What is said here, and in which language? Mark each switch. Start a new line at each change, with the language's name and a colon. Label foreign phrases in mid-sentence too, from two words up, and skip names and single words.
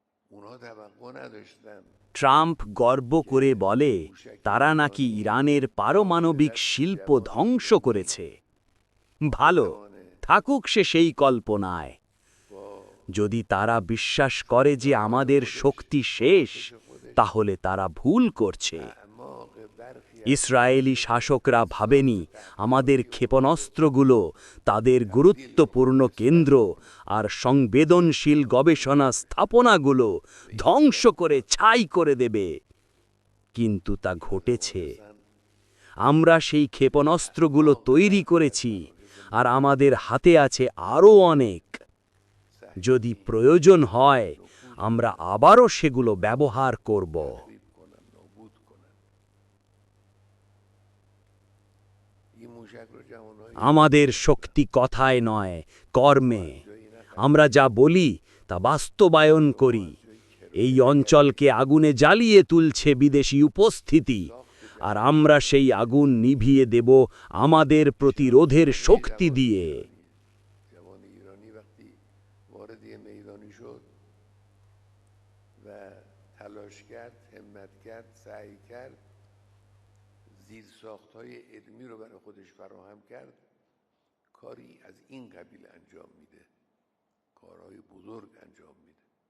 Persian: اونها توقع نداشتن
Bangla: ট্রাম্প গর্ব করে বলে তারা নাকি ইরানের পারমাণবিক শিল্প ধ্বংস করেছে। ভালো, থাকুক সে সেই কল্পনায়।
Persian: با
Bangla: যদি তারা বিশ্বাস করে যে আমাদের শক্তি শেষ, তাহলে তারা ভুল করছে।
Persian: اعماق برخی از
Bangla: ইসরায়েলি শাসকরা ভাবেনি আমাদের ক্ষেপণাস্ত্রগুলো তাদের গুরুত্বপূর্ণ কেন্দ্র আর সংবেদনশীল গবেষণা স্থাপনাগুলো ধ্বংস করে ছাই করে দেবে, কিন্তু তা ঘটেছে। আমরা সেই ক্ষেপণাস্ত্রগুলো তৈরি করেছি, আর আমাদের হাতে আছে আরও অনেক। যদি প্রয়োজন হয়, আমরা আবারও সেগুলো ব্যবহার করব।
Persian: تخریب کنن نابود کنن این موشک رو جوانهای
Bangla: আমাদের শক্তি কথায় নয়, কর্মে। আমরা যা বলি তা বাস্তবায়ন করি। এই অঞ্চলকে আগুনে জ্বালিয়ে তুলছে বিদেশি উপস্থিতি, আর আমরা সেই আগুন নিভিয়ে দেব আমাদের প্রতিরোধের শক্তি দিয়ে।
Persian: جوان ایرانی وقتی وارد یه میدانی شد و تلاش کرد، همت کرد، سعی کرد، زیر ساختهای علمی رو برای خودش فراهم کرد، کاری از این قبیل انجام میده، کارهای بزرگ انجام میده.